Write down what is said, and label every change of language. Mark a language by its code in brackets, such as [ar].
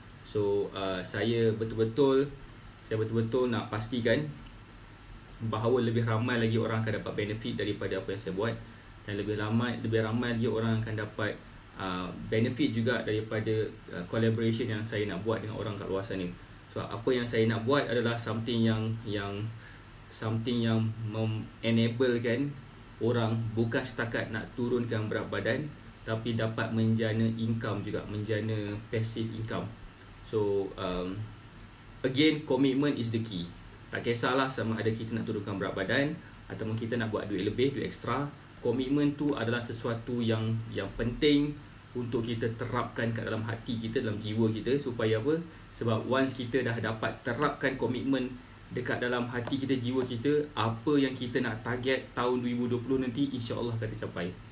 [ms] So saya betul-betul nak pastikan bahawa lebih ramai lagi orang akan dapat benefit daripada apa yang saya buat, dan lebih ramai lagi orang akan dapat benefit juga daripada collaboration yang saya nak buat dengan orang kat luar sana. So apa yang saya nak buat adalah something yang enable kan orang bukan setakat nak turunkan berat badan, tapi dapat menjana income juga, menjana passive income. [en] So again, commitment is the key. [ms] Tak kisahlah sama ada kita nak turunkan berat badan ataupun kita nak buat duit lebih, duit ekstra. Komitmen tu adalah sesuatu yang penting untuk kita terapkan kat dalam hati kita, dalam jiwa kita. Supaya apa? Sebab once kita dah dapat terapkan komitmen dekat dalam hati kita, jiwa kita, apa yang kita nak target tahun 2020 nanti, insya-Allah akan tercapai.